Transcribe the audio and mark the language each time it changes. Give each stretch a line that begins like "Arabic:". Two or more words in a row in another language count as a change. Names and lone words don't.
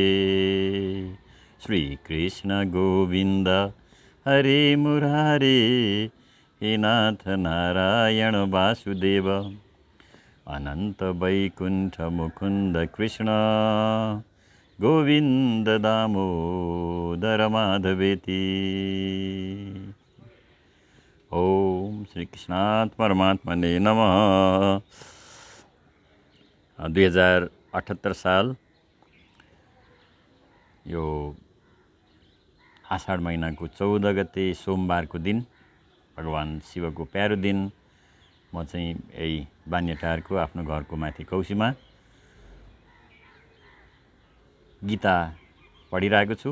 Sanskrit: श्री कृष्ण गोविंद हरे मुरारे, हे नाथ नारायण वासुदेव, अनंत वैकुंठ मुकुंद कृष्ण गोविंद दामोदर माधवेति। ओम श्री कृष्णात् परमात्मने नमः।
Nepali: 2078 साल यो आषाढ महिनाको 14 गते सोमबारको दिन, भगवान शिवको प्यारो दिन, म चाहिँ यही बान्यटारको आफ्नो घरको माथि कौशीमा गीता पढिरहेको छु।